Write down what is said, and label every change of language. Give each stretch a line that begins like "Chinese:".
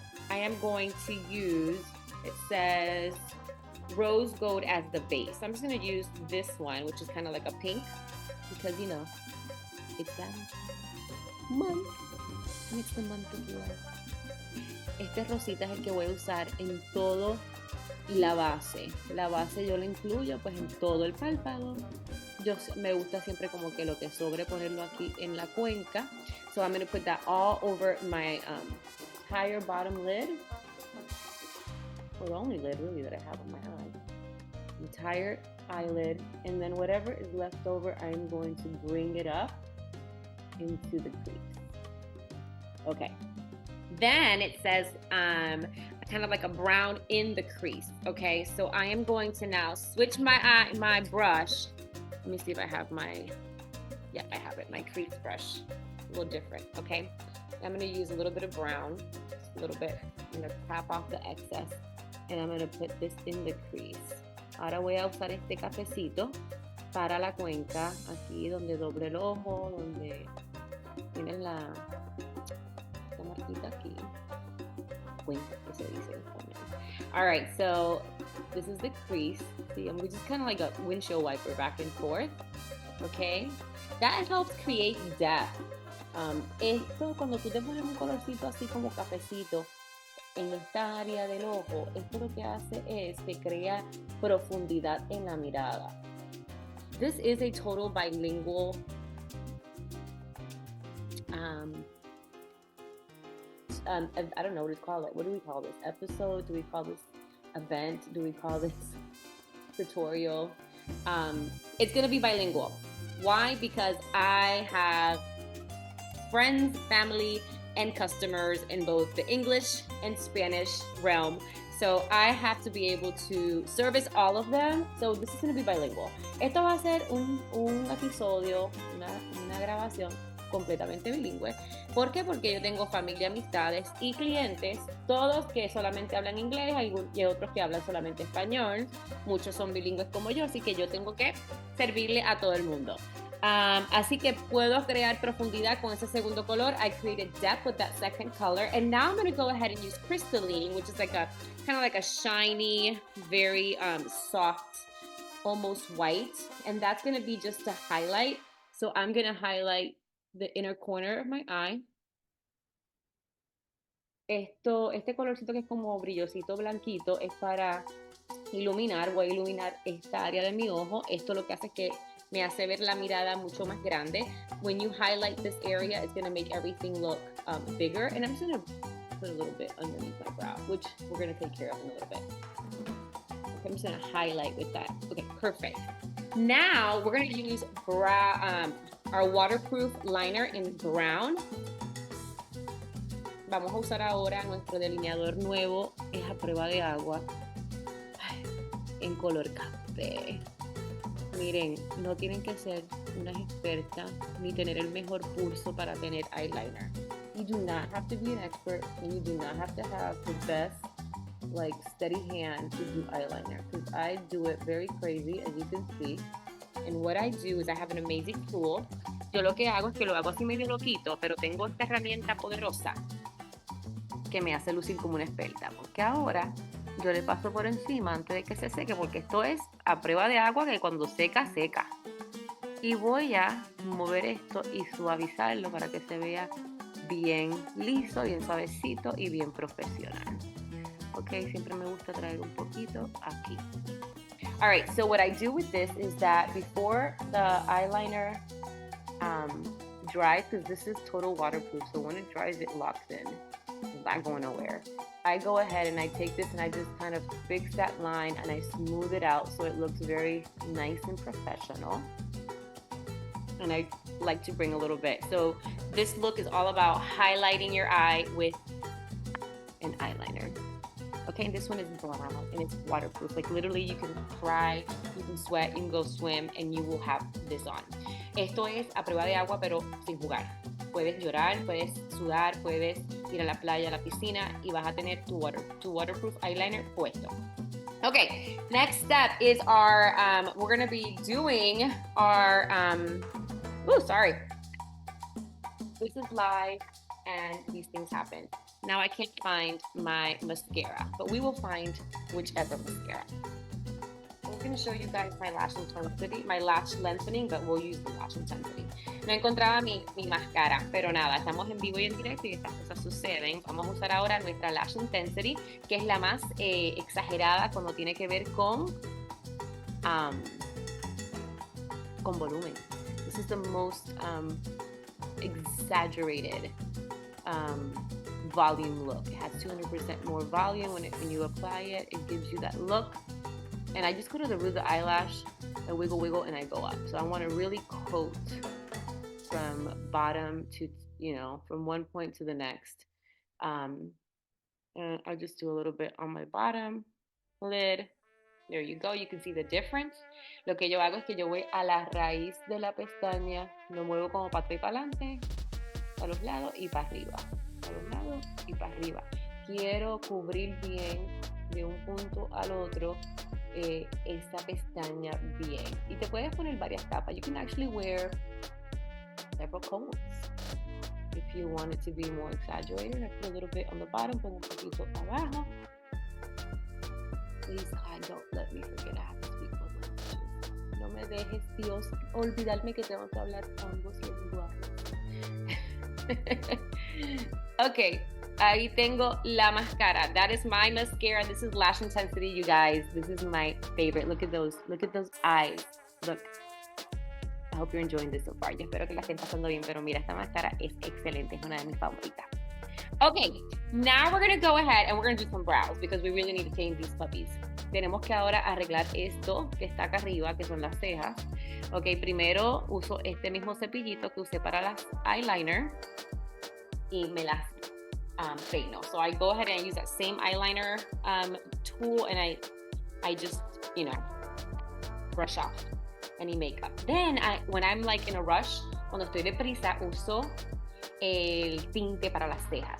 English: I am going to use, it says rose gold as the base. I'm just gonna use this one, which is kind of like a pink, because you know, it's that month. And it's the month of love.
Spanish: Este rosita es el que voy a usar en todo la base. La base yo la incluyo pues en todo el párpado. Me gusta siempre como que lo que sobre ponerlo aquí en la cuenca.
English: So I'm going to put that all over my entire bottom lid. Well, the only lid really that I have on my eye. Entire eyelid. And then whatever is left over, I'm going to bring it up into the crease. Okay. Then it says kind of like a brown in the crease. Okay, so I am going to now switch my brush. Let me see if I have I have it, my crease brush. A little different, okay? I'm gonna use a little bit of brown, just a little bit. I'm gonna tap off the excess and I'm gonna put this in the crease.
Spanish: Ahora voy a usar este cafecito para la cuenca, aquí donde doble el ojo, donde tienen la marquita aquí. Cuenca, que se dice en español.
English: All right, so this is the crease. See, I'm just kind of like a windshield wiper back and forth. Okay, that helps create depth.
Spanish: Esto, cuando tú te pones un colorcito así como cafecito en esta área del ojo, esto lo que hace es que crea profundidad en la mirada.
English: This is a total bilingual I don't know what to call it. What do we call this? Episode? Do we call this event? Do we call this tutorial? It's going to be bilingual. Why? Because I have friends, family, and customers in both the English and Spanish realm. So I have to be able to service all of them. So this is going to be bilingual.
Spanish: Esto va a ser un episodio, una grabación completamente bilingüe. ¿Por qué? Porque yo tengo familia, amistades y clientes, todos que solamente hablan inglés y otros que hablan solamente español. Muchos son bilingües como yo, así que yo tengo que servirle a todo el mundo. Así que puedo crear profundidad con ese segundo color.
English: I created depth with that second color. And now I'm going to go ahead and use crystalline, which is like a kind of like a shiny, very soft, almost white. And that's going to be just to highlight. So I'm going to highlight the inner corner of my eye.
Spanish: Este colorcito que es como brillosito blanquito es para iluminar. Voy a iluminar esta área de mi ojo. Esto lo que hace es que me hace ver la mirada mucho más grande.
English: When you highlight this area, it's going to make everything look bigger. And I'm just going to put a little bit underneath my brow, which we're going to take care of in a little bit. Okay, I'm just going to highlight with that. Okay, perfect. Now we're going to use our waterproof liner in brown.
Spanish: Vamos a usar ahora nuestro delineador nuevo, es a prueba de agua, en color café. Miren, no tienen que ser unas expertas ni tener el mejor pulso para tener eyeliner.
English: You do not have to be an expert, and you do not have to have the best, like, steady hand to do eyeliner, because I do it very crazy, as you can see. And what I do is I have an amazing tool.
Spanish: Yo lo que hago es que lo hago así medio loquito, pero tengo esta herramienta poderosa que me hace lucir como una experta, porque ahora yo le paso por encima antes de que se seque, porque esto es a prueba de agua que cuando seca, seca. Y voy a mover esto y suavizarlo para que se vea bien liso, bien suavecito y bien profesional. Ok, siempre me gusta traer un poquito aquí.
English: All right, so what I do with this is that before the eyeliner dries, because this is total waterproof, so when it dries, it locks in. It's not going nowhere. I go ahead and I take this and I just kind of fix that line and I smooth it out so it looks very nice and professional. And I like to bring a little bit. So this look is all about highlighting your eye with an eyeliner. Okay, and this one is brown and it's waterproof. Like literally you can cry, you can sweat, you can go swim and you will have this on.
Spanish: Esto es a prueba de agua pero sin jugar. Puedes llorar, puedes sudar, puedes ir a la playa, a la piscina y vas a tener tu waterproof eyeliner puesto.
English: Okay, next step is our, we're gonna be doing our, This is live and these things happen. Now I can't find my mascara, but we will find whichever mascara. I'm going to show you guys my lash intensity, my lash lengthening, but we'll use the lash intensity.
Spanish: No encontraba mi máscara, pero nada, estamos en vivo y en directo y estas cosas suceden. Vamos a usar ahora nuestra lash intensity, que es la más exagerada cuando tiene que ver con volumen.
English: This is the most exaggerated volume look. It has 200% more volume when you apply it. It gives you that look. And I just go to the root of the eyelash and wiggle, and I go up. So I want to really coat from bottom to, from one point to the next. And I'll just do a little bit on my bottom lid. There you go. You can see the difference.
Spanish: Lo que yo hago es que yo voy a la raíz de la pestaña, lo muevo como para atrás y para adelante, a los lados y para arriba. A los lados y para arriba. Quiero cubrir bien de un punto al otro esta pestaña bien. Y te puedes poner varias capas.
English: You can actually wear several coats if you want it to be more exaggerated. I put a little bit on the bottom,
Spanish: pongo un poquito abajo.
English: Please, God, don't let me forget I have to speak my languages.
Spanish: No me dejes, Dios, olvidarme que tengo que hablar ambos lenguajes. Okay, ahí tengo la máscara.
English: That is my mascara. This is lash intensity, you guys. This is my favorite. Look at those eyes. Look. I hope you're enjoying this so far.
Spanish: Yo espero que la estén pasando bien, pero mira, esta máscara es excelente. Es una de mis favoritas.
English: Okay, now we're going to go ahead and we're going to do some brows because we really need to tame these puppies.
Spanish: Tenemos que ahora arreglar esto que está acá arriba, que son las cejas. Okay, primero uso este mismo cepillito que usé para las eyeliner y me las peino.
English: So I go ahead and use that same eyeliner tool and I just, brush off any makeup. Then when I'm like in a rush,
Spanish: cuando estoy deprisa, uso el tinte para las cejas.